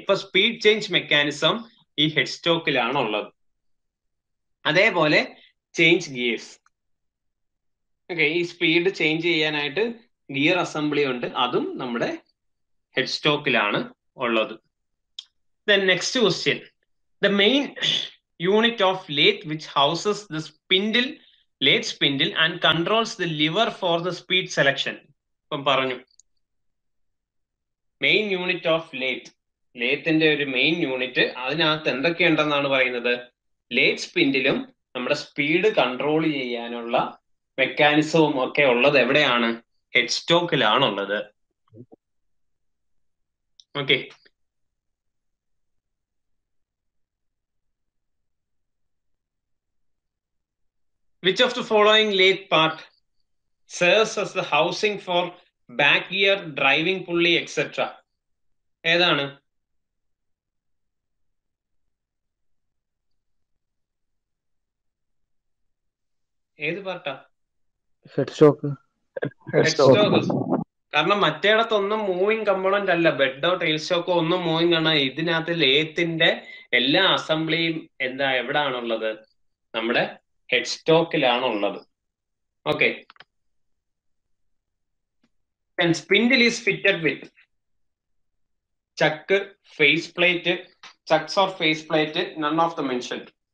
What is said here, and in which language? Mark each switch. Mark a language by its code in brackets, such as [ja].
[ml] അപ്പൊ speed change mechanism ഈ head സ്റ്റോക്കിലാണ് ഉള്ളത്. അതേപോലെ ചേഞ്ച് ഗിയേഴ്സ്. ഓക്കെ, ഈ സ്പീഡ് ചേഞ്ച് ചെയ്യാനായിട്ട് ഗിയർ അസംബ്ലി ഉണ്ട്, അതും നമ്മുടെ ഹെഡ് സ്റ്റോക്കിലാണ് ഉള്ളത്. [en] Then next question, the main unit of lathe which houses the spindle, lathe spindle and controls the lever for the speed selection. [ml] ഇപ്പം പറഞ്ഞു [en] main unit of lathe, [ml] ലേത്തിന്റെ ഒരു main unit, അതിനകത്ത് എന്തൊക്കെയുണ്ടെന്നാണ് പറയുന്നത്? Lathe സ്പിൻഡിലും നമ്മുടെ സ്പീഡ് കൺട്രോൾ ചെയ്യാനുള്ള മെക്കാനിസവും ഒക്കെ ഉള്ളത് എവിടെയാണ്? Head സ്റ്റോക്കിലാണുള്ളത്. [en] Okay, which of the following lathe part serves as the housing for back gear, driving pulley, etc.? [ml] ഏതാണ്? ഏത് പാർട്ടാ? Head stock. Head stock. കാരണം മറ്റേടത്തൊന്നും മൂവിങ് കമ്പോണന്റ് അല്ല, ബെഡോ ടെയിൽ സ്റ്റോക്കോ ഒന്നും മൂവിങ് ആണ്. ഇതിനകത്ത് ലേത്തിന്റെ എല്ലാ അസംബ്ലിയും എന്താ എവിടാണുള്ളത്? നമ്മുടെ head സ്റ്റോക്കിലാണുള്ളത്. [en] Okay, and spindle is fitted with chuck, face plate, chucks or face plate, none of the mentioned.